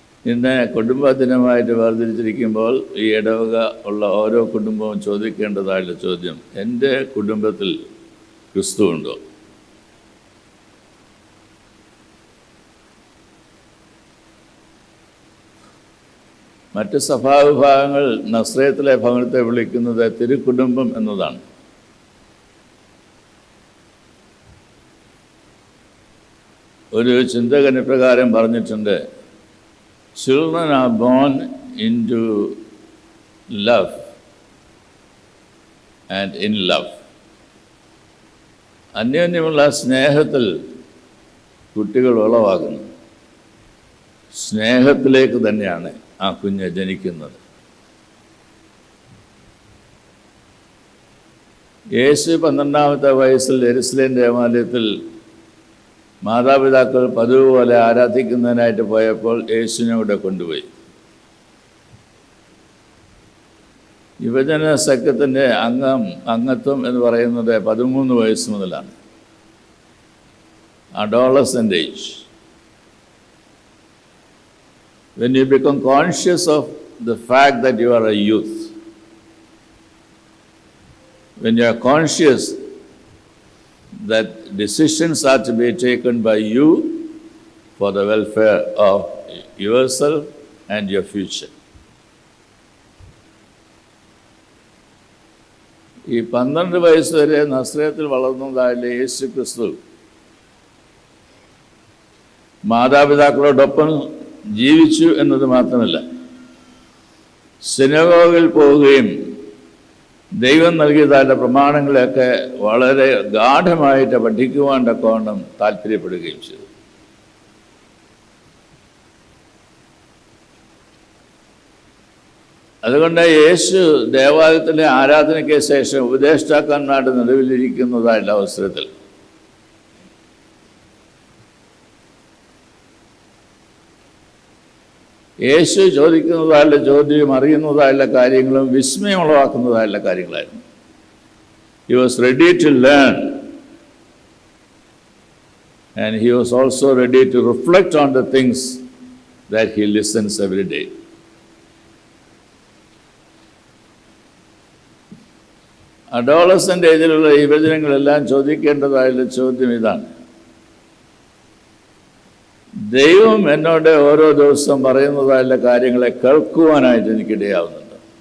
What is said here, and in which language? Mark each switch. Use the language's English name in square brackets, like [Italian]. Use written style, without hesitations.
[Malayalam] ഇന്ന് കുടുംബദിനമായിട്ട് വേർതിരിച്ചിരിക്കുമ്പോൾ ഈ ഇടവക ഉള്ള ഓരോ കുടുംബവും ചോദിക്കേണ്ടതായിട്ടുള്ള ചോദ്യം, എൻ്റെ കുടുംബത്തിൽ ക്രിസ്തു ഉണ്ടോ? മറ്റ് സഭാവിഭാഗങ്ങൾ നസ്രയത്തിലെ ഭവനത്തെ വിളിക്കുന്നത് തിരുക്കുടുംബം എന്നതാണ്. ഒരു ചിന്തകൻ പ്രകാരം പറഞ്ഞിട്ടുണ്ട്, [English] children are born into love and in love. [Malayalam] അന്യോന്യമുള്ള സ്നേഹത്തിൽ കുട്ടികൾ ഉളവാകുന്നു. സ്നേഹത്തിലേക്ക് തന്നെയാണ് ആ കുഞ്ഞ് ജനിക്കുന്നത്. യേശു 12-ാമത്തെ വയസ്സിൽ യെരുശലേം ദേവാലയത്തിൽ മാതാപിതാക്കൾ പതിവ് പോലെ ആരാധിക്കുന്നതിനായിട്ട് പോയപ്പോൾ യേശുവിനെ ഇവിടെ കൊണ്ടുപോയി. യുവജന സഖ്യത്തിൻ്റെ അംഗത്വം എന്ന് പറയുന്നത് 13 വയസ്സ് മുതലാണ്. Adolescent age. [English] When you become conscious of the fact that you are a youth, when you are conscious that decisions are to be taken by you for the welfare of yourself and your future. [Malayalam] ഈ 12 വയസ്സ് വരെ നസ്രയത്തിൽ വളർന്നതായുള്ള യേശു ക്രിസ്തു മാതാപിതാക്കളോടൊപ്പം ജീവിച്ചു എന്നത് മാത്രമല്ല, സിനഗോഗിൽ പോവുകയും ദൈവം നൽകിയതായ പ്രമാണങ്ങളെയൊക്കെ വളരെ ഗാഢമായിട്ട് പഠിക്കുവാൻ തക്കവണ്ണം താല്പര്യപ്പെടുകയും ചെയ്തു. അതുകൊണ്ട് യേശു ദേവാലയത്തിലെ ആരാധനയ്ക്ക് ശേഷം ഉപദേഷ്ടാക്കന്മാരുടെ നടുവിലിരിക്കുന്നതായുള്ള അവസരത്തിൽ യേശു ചോദിക്കുന്നതായുള്ള ചോദ്യം, അറിയുന്നതായുള്ള കാര്യങ്ങളും വിസ്മയം ഉളവാക്കുന്നതായുള്ള കാര്യങ്ങളായിരുന്നു. [English] He was ready to learn and he was also ready to reflect on the things that he listens every day. [Malayalam] Adolescent ഏജിലുള്ള യുവജനങ്ങളെല്ലാം ചോദിക്കേണ്ടതായുള്ള ചോദ്യം ഇതാണ്, ദൈവം എന്നോട് ഓരോ ദിവസം പറയുന്നതായുള്ള കാര്യങ്ങളെ കേൾക്കുവാനായിട്ട് എനിക്കിടയാവുന്നുണ്ട്.